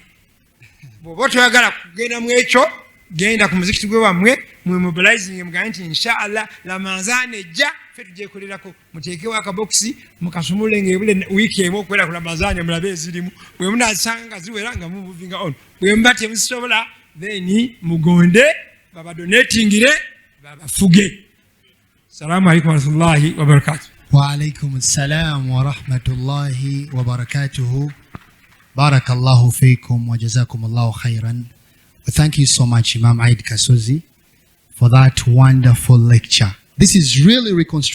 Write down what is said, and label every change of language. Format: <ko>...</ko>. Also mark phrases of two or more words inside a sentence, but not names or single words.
<lg>Bw'oba toyagala kugenda mu ekyo, genda ku muzikiti gwe wammwe mwe mobilizing mugambe nti inshallah Ramadhan ejja ffe tugyekolerako, muteekewo akabokisi mukasumule ng'ebule wiiki emu okuwera ku Ramadhan mulabe ezirimu. Bwe munaasanga nga ziwera nga muvuvinga on, bwe muba temuzisobola then mugonde babadonatingire babafuge.</lg> <ar>السلام عليكم ورحمة الله وبركاته. وعليكم السلام ورحمة الله وبركاته. بارك الله فيكم وجزاكم الله خيرا.</ar> <en>Thank you so much, Imam Iddi Kasozi, for that wonderful lecture. This is really reconstructing</en>